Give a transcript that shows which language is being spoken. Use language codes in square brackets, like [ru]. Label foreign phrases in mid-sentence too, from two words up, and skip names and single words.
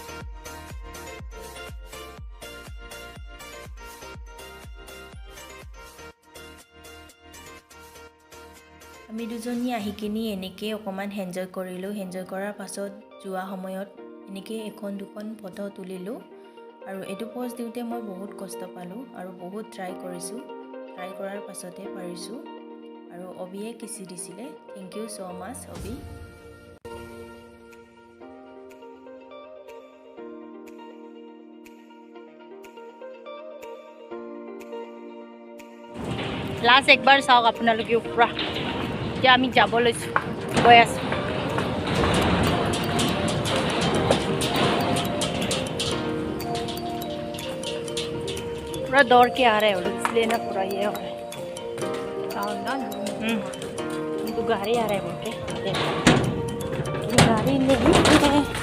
[as] আমি দুজনী আহি কিনি এনেকে অকমান এনজয় কৰিলো এনজয় কৰাৰ পাছত যোৱা সময়ত এনেকে এখন দুখন ফটো তুলিলো আৰু এটো পোষ্ট দিওতে মই বহুত কষ্ট পালো আৰু বহুত ট্ৰাই কৰিছো ট্ৰাই কৰাৰ পাছতে পাৰিছো আৰু অবিয়ে কিছি দিছিলে [en] thank you so much [as] অবি লাষ্ট একবাৰ চাওক আপোনালোকে উপৰা এতিয়া আমি যাব লৈছো গৈ আছো [hi] पूरा दौड़ के आ रहे हो इसलिए ना पूरा ये हो रहा है तो गाड़ी आ रहा है बोल के गाड़ी नहीं है